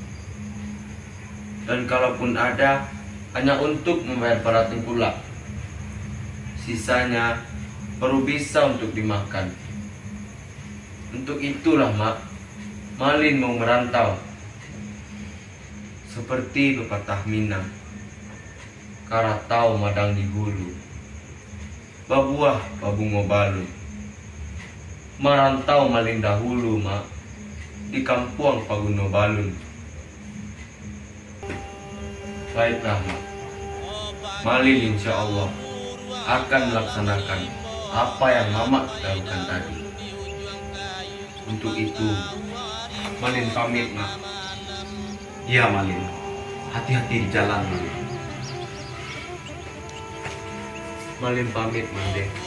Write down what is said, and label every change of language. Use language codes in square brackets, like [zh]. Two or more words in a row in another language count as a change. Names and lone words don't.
[id] Dan kalaupun ada, hanya untuk membayar para tengkulak. Sisanya baru bisa untuk dimakan. Untuk itulah, Mak, Malin mau merantau. Seperti pepatah Minang, [min] karatau madang di hulu, babuah babungo balu. [id] Merantau Malin dahulu, Mak, di kampung Paguno Balun. Baiklah, Mak. Malin [ar] إن شاء الله [id] akan melaksanakan apa yang Mama lakukan tadi. Untuk itu, Malin pamit, Mak. Iya, Malin. Hati-hati di jalan, Malin. Malin pamit, Mande.